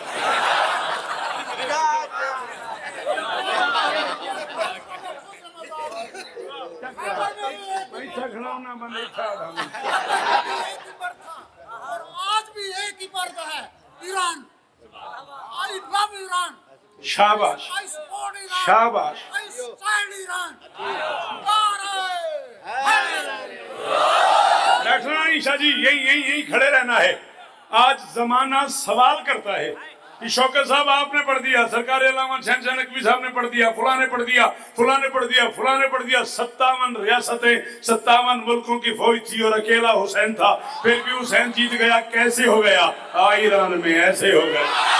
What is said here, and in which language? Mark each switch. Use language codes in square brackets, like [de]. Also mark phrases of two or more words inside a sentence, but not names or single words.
[ur] اور آج بھی ایک ہی مرد ہے ایران [en] I love Iran [ur] شاباش [en] I support Iran [ur] شاباش [en] I stand Iran [ur] بیٹھنا عیشہ جی یہی کھڑے رہنا ہے آج زمانہ سوال کرتا ہے کہ شوکت صاحب آپ نے پڑھ دیا سرکار علامہ شہنشاہ نقوی صاحب نے پڑھ دیا فلاں نے پڑھ دیا فلاں نے پڑھ دیا فلاں نے پڑھ دیا 57 ریاستیں 57 ملکوں کی فوج تھی اور اکیلا حسین تھا پھر بھی حسین جیت گیا کیسے ہو گیا ایران میں ایسے ہو گیا